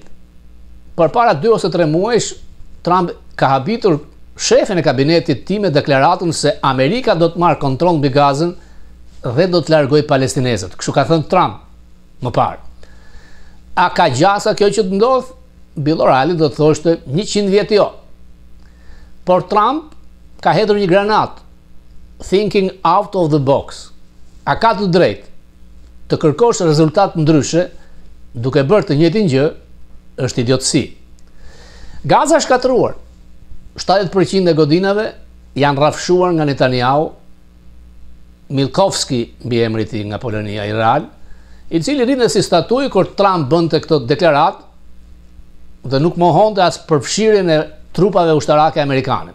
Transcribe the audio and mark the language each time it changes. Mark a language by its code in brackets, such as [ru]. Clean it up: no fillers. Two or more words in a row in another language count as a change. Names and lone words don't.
[sq] Përpara 2 ose 3 muajsh, Trump ka habitur shefin e kabinetit tim me deklaratën se Amerika do të marrë kontroll mbi gazën dhe do të largojë palestinezët. Kështu ka thënë Trump më parë. A ka gjasa kjo që të ndodh? Bill O'Reilly do të thoshte 100 vjet jo. Por Trump ka hedhur një granat, [en] thinking out of the box. [sq] A ka të drejtë të kërkosh rezultat ndryshe duke bërë të njëjtin gjë, është idiotësi. Gaza është shkatëruar. 70% e godinave janë rrafshuar nga Netanyahu, Milkovski mbi emri i tij nga Polonia i real, i cili rrinë si statuj kur Trump bënte këtë deklarat dhe nuk mohonte as përfshirjen e trupave ushtarake amerikane.